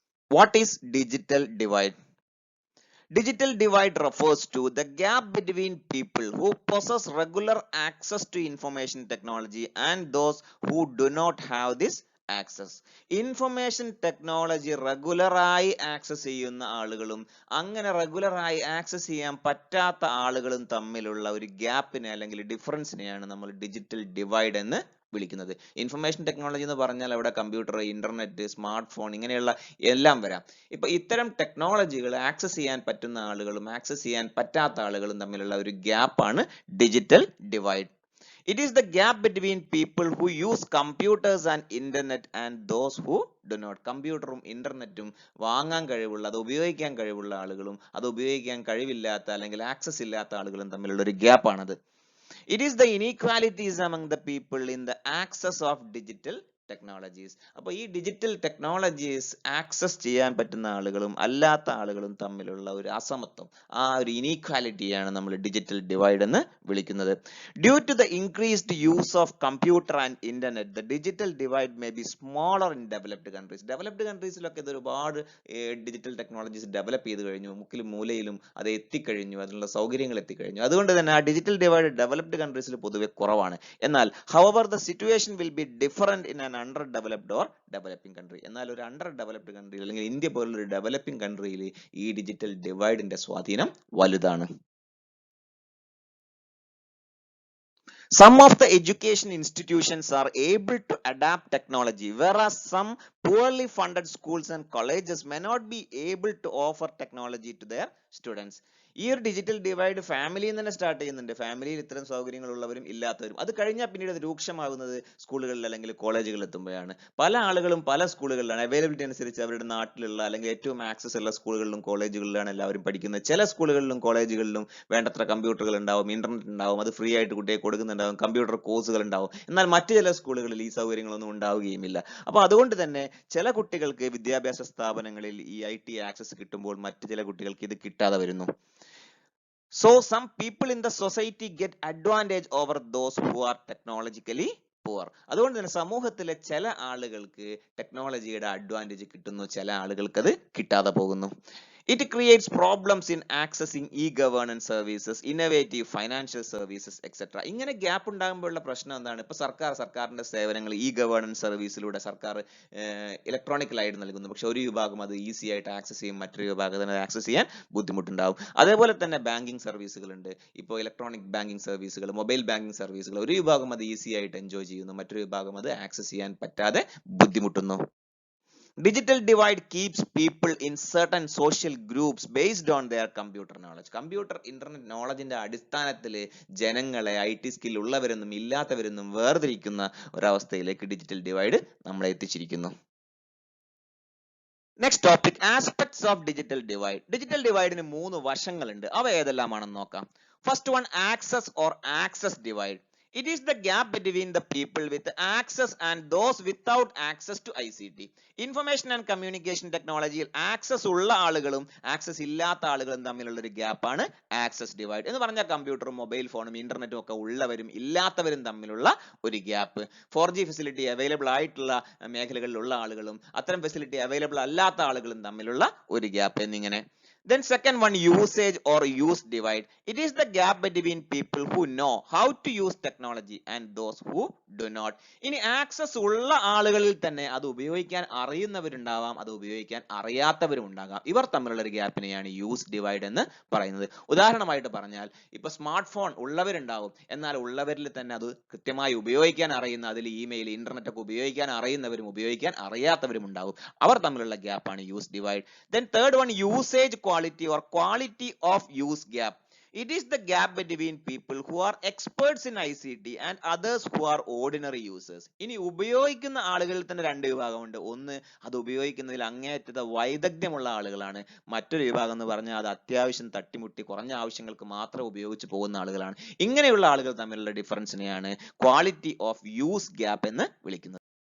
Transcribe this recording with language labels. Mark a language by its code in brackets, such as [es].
[en] What is digital divide? Digital divide refers to the gap between people who possess regular access to information technology and those who do not have this access. [ml] Information technology റെഗുലറായി access ചെയ്യുന്ന ആളുകളും അങ്ങനെ റെഗുലറായി access ചെയ്യാൻ പറ്റാത്ത ആളുകളും തമ്മിലുള്ള ഒരു ഗ്യാപ്പിനെ അല്ലെങ്കിൽ ഡിഫറൻസിനെയാണ് നമ്മൾ ഡിജിറ്റൽ ഡിവൈഡ് എന്ന് വിളിക്കുന്നത്. ഇൻഫർമേഷൻ ടെക്നോളജി എന്ന് പറഞ്ഞാൽ അവിടെ കമ്പ്യൂട്ടർ, ഇന്റർനെറ്റ്, സ്മാർട്ട് ഫോൺ ഇങ്ങനെയുള്ള എല്ലാം വരാം. ഇപ്പൊ ഇത്തരം ടെക്നോളജികൾ ആക്സസ് ചെയ്യാൻ പറ്റുന്ന ആളുകളും ആക്സസ് ചെയ്യാൻ പറ്റാത്ത ആളുകളും തമ്മിലുള്ള ഒരു ഗ്യാപ്പാണ് digital divide. [en] It is the gap between people who use computers and internet and those who do not. [ml] കമ്പ്യൂട്ടറും ഇന്റർനെറ്റും വാങ്ങാൻ കഴിവുള്ള, അത് ഉപയോഗിക്കാൻ കഴിവുള്ള ആളുകളും അത് ഉപയോഗിക്കാൻ കഴിവില്ലാത്ത അല്ലെങ്കിൽ ആക്സസ് ഇല്ലാത്ത ആളുകളും തമ്മിലുള്ള ഒരു ഗ്യാപ്പാണത്. [en] It is the inequalities among the people in the access of digital technologies. [ml] അപ്പോൾ ഈ ഡിജിറ്റൽ ടെക്നോളജീസ് ആക്സസ് ചെയ്യാൻ പറ്റുന്ന ആളുകളും അല്ലാത്ത ആളുകളും തമ്മിലുള്ള ഒരു അസമത്വം, ആ ഒരു ഇനീക്വാലിറ്റിയാണ് നമ്മൾ ഡിജിറ്റൽ ഡിവൈഡ് എന്ന് വിളിക്കുന്നത്. [en] Due to the increased use of computer and internet, the digital divide may be smaller in developed countries. [ml] Developed കൺട്രീസിലൊക്കെ ഇത് ഒരുപാട് ഡിജിറ്റൽ ടെക്നോളജീസ് ഡെവലപ്പ് ചെയ്ത് കഴിഞ്ഞു, മുക്കിലും മൂലയിലും അത് എത്തിക്കഴിഞ്ഞു, അതിനുള്ള സൗകര്യങ്ങൾ എത്തിക്കഴിഞ്ഞു. അതുകൊണ്ട് തന്നെ ആ ഡിജിറ്റൽ ഡിവൈഡ് ഡെവലപ്ഡ് കൺട്രീസിൽ പൊതുവെ കുറവാണ്. എന്നാൽ [en] however the situation will be different in an under developed or developing country. [ml] എന്നാൽ ഒരു അണ്ടർ ഡെവലപ്ഡ് കൺട്രി അല്ലെങ്കിൽ ഇന്ത്യ പോലുള്ള ഒരു ഡെവലപ്പിംഗ് കൺട്രിയിൽ ഈ ഡിജിറ്റൽ ഡിവൈഡിന്റെ സ്വാധീനം വലുതാണ്. [en] Some of the education institutions are able to adapt technology, whereas some poorly funded schools and colleges may not be able to offer technology to their students. [ml] ഈ ഒരു digital divide ഫാമിലിയിൽ തന്നെ start ചെയ്യുന്നുണ്ട്. ഫാമിലിയിൽ ഇത്തരം സൗകര്യങ്ങൾ ഉള്ളവരും ഇല്ലാത്തവരും. അത് കഴിഞ്ഞാൽ പിന്നീട് അത് രൂക്ഷമാകുന്നത് സ്കൂളുകളിൽ അല്ലെങ്കിൽ കോളേജുകളിൽ എത്തുമ്പോഴാണ്. പല ആളുകളും പല സ്കൂളുകളിലാണ്, അവൈലബിലിറ്റി അനുസരിച്ച് അവരുടെ നാട്ടിലുള്ള അല്ലെങ്കിൽ ഏറ്റവും ആക്സസ് ഉള്ള സ്കൂളുകളിലും കോളേജുകളിലാണ് എല്ലാവരും പഠിക്കുന്നത്. ചില സ്കൂളുകളിലും കോളേജുകളിലും വേണ്ടത്ര കമ്പ്യൂട്ടറുകൾ ഉണ്ടാവും, ഇന്റർനെറ്റ് ഉണ്ടാവും, അത് ഫ്രീ ആയിട്ട് കുട്ടിയെ കൊടുക്കുന്നുണ്ടാവും, കമ്പ്യൂട്ടർ കോഴ്സുകൾ ഉണ്ടാവും. എന്നാൽ മറ്റു ചില സ്കൂളുകളിൽ ഈ സൗകര്യങ്ങളൊന്നും ഉണ്ടാവുകയുമില്ല. അപ്പോൾ അതുകൊണ്ട് തന്നെ ചില കുട്ടികൾക്ക് വിദ്യാഭ്യാസ സ്ഥാപനങ്ങളിൽ ഈ IT ആക്സസ് കിട്ടുമ്പോൾ മറ്റു ചില കുട്ടികൾക്ക് ഇത് കിട്ടാതെ വരുന്നു. [en] So some people in the society get advantage over those who are technologically poor. [ml] അതുകൊണ്ട് തന്നെ സമൂഹത്തിലെ ചില ആളുകൾക്ക് ടെക്നോളജിയുടെ അഡ്വാൻറ്റേജ് കിട്ടുന്നു, ചില ആളുകൾക്ക് അത് കിട്ടാതെ പോകുന്നു. [en] It creates problems in accessing e-governance services, innovative financial services, etc. [ml] ഇങ്ങനെ ഗ്യാപ്പ് ഉണ്ടാകുമ്പോഴുള്ള പ്രശ്നം എന്താണ്? ഇപ്പൊ സർക്കാരിന്റെ സേവനങ്ങൾ ഗവേണൻസ് സർവീസിലൂടെ സർക്കാർ ഇലക്ട്രോണിക്കലായിട്ട് നൽകുന്നു. പക്ഷെ ഒരു വിഭാഗം അത് ഈസി ആയിട്ട് ആക്സസ് ചെയ്യും, മറ്റൊരു വിഭാഗത്തിന് ആക്സസ് ചെയ്യാൻ ബുദ്ധിമുട്ടുണ്ടാവും. അതേപോലെ തന്നെ ബാങ്കിങ് സർവീസുകൾ ഉണ്ട്. ഇപ്പോൾ ഇലക്ട്രോണിക് ബാങ്കിങ് സർവീസുകൾ, മൊബൈൽ ബാങ്കിങ് സർവീസുകൾ, ഒരു വിഭാഗം അത് ഈസി ആയിട്ട് എൻജോയ് ചെയ്യുന്നു, മറ്റൊരു വിഭാഗം അത് ആക്സസ് ചെയ്യാൻ പറ്റാതെ ബുദ്ധിമുട്ടുന്നു. [en] Digital divide keeps people in certain social groups based on their computer knowledge. [ml] Computer internet നോളജിന്റെ അടിസ്ഥാനത്തിൽ ജനങ്ങളെ IT സ്കിൽ ഉള്ളവരെന്നും ഇല്ലാത്തവരെന്നും വേർതിരിക്കുന്ന ഒരവസ്ഥയിലേക്ക് ഡിജിറ്റൽ ഡിവൈഡ് നമ്മളെ എത്തിച്ചിരിക്കുന്നു. [en] Next topic, aspects of digital divide. [ml] Digital ഡിവൈഡിന് 3 വശങ്ങളുണ്ട്. അവ ഏതെല്ലാമാണെന്ന് നോക്കാം. [en] First one, access or access divide. It is the gap between the people with access and those without access to ICT. Information and communication technology [ml] access ഉള്ള ആളുകളും access ഇല്ലാത്ത ആളുകളും തമ്മിലുള്ള ഒരു ഗ്യാപ്പാണ് access divide എന്ന് പറഞ്ഞാൽ കമ്പ്യൂട്ടറും മൊബൈൽ ഫോണും ഇന്റർനെറ്റും ഒക്കെ ഉള്ളവരും ഇല്ലാത്തവരും തമ്മിലുള്ള ഒരു ഗ്യാപ്പ്. 4G ഫെസിലിറ്റി അവൈലബിൾ ആയിട്ടുള്ള മേഖലകളിലുള്ള ആളുകളും അത്തരം ഫെസിലിറ്റി അവൈലബിൾ അല്ലാത്ത ആളുകളും തമ്മിലുള്ള ഒരു ഗ്യാപ്പ് എന്നിങ്ങനെ. [en] Then second one, usage or use divide. It is the gap between people who know how to use technology and those who do not. [ml] ഇനി ആക്സസ് ഉള്ള ആളുകളിൽ തന്നെ അത് ഉപയോഗിക്കാൻ അറിയുന്നവരുണ്ടാവാം, അത് ഉപയോഗിക്കാൻ അറിയാത്തവരും ഉണ്ടാകാം. ഇവർ തമ്മിലുള്ള ഒരു ഗ്യാപ്പിനെയാണ് യൂസ് ഡിവൈഡ് എന്ന് പറയുന്നത്. ഉദാഹരണമായിട്ട് പറഞ്ഞാൽ ഇപ്പൊ സ്മാർട്ട് ഫോൺ ഉള്ളവരുണ്ടാവും, എന്നാൽ ഉള്ളവരിൽ തന്നെ അത് കൃത്യമായി ഉപയോഗിക്കാൻ അറിയുന്ന, അതിൽ ഇമെയിൽ, ഇന്റർനെറ്റ് ഒക്കെ ഉപയോഗിക്കാൻ അറിയുന്നവരും ഉപയോഗിക്കാൻ അറിയാത്തവരും ഉണ്ടാവും. അവർ തമ്മിലുള്ള ഗ്യാപ്പാണ് use divide. [en] Then third one, usage quality or quality of use gap. It is the gap between people who are experts in ICT and others who are ordinary users. [ml] ഇനി ഉപയോഗിക്കുന്ന ആളുകളിൽ തന്നെ 2 വിഭാഗമുണ്ട്. ഒന്ന്, അത് ഉപയോഗിക്കുന്നതിൽ അങ്ങേയറ്റത്തെ വൈദഗ്ധ്യമുള്ള ആളുകളാണ്. മറ്റൊരു വിഭാഗം എന്ന് പറഞ്ഞാൽ അത് അത്യാവശ്യം തട്ടിമുട്ടി കുറഞ്ഞ ആവശ്യങ്ങൾക്ക് മാത്രം ഉപയോഗിച്ച് പോകുന്ന ആളുകളാണ്. ഇങ്ങനെയുള്ള ആളുകൾ തമ്മിലുള്ള ഡിഫറൻസിനെയാണ് ക്വാളിറ്റി ഓഫ് യൂസ് ഗ്യാപ്പ് എന്ന് വിളിക്കുന്നത്.